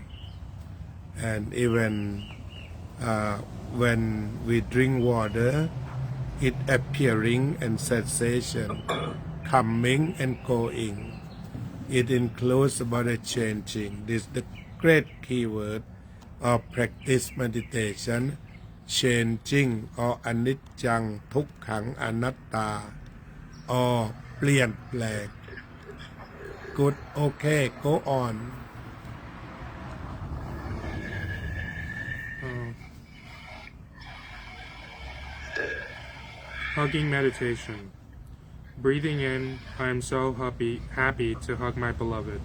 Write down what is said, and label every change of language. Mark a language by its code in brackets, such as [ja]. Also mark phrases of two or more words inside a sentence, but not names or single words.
[en] And even when we drink water, it appearing and cessation, coming and going. It includes about the changing. This is the great keyword of practice meditation, changing or [pi] anicca, dukkha, anatta, [en] or เปลี่ยนแปลง Good, okay, go on. Hugging meditation. Breathing in, I am so happy to hug my beloved.